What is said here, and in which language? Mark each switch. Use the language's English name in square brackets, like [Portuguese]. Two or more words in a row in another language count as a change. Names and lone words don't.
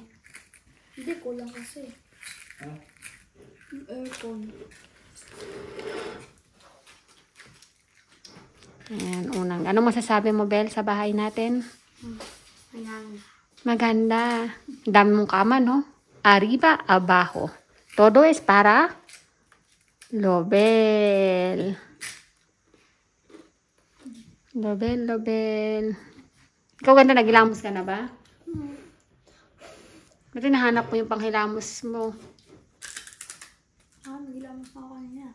[Filipino] Hindi, kulang kasi. Yung aircon. Ayan, unang. Ano masasabi mo, Bel, sa bahay natin? Ayan. Maganda. Dami mong kama, [Spanish] no? Arriba, abajo. Todo es para Lobel. Lobel, Lobel. [Filipino] Ikaw ganda, naghilamos ka na ba? Ba't nahanap mo yung panghilamos mo? Nagilamos na ako kanina.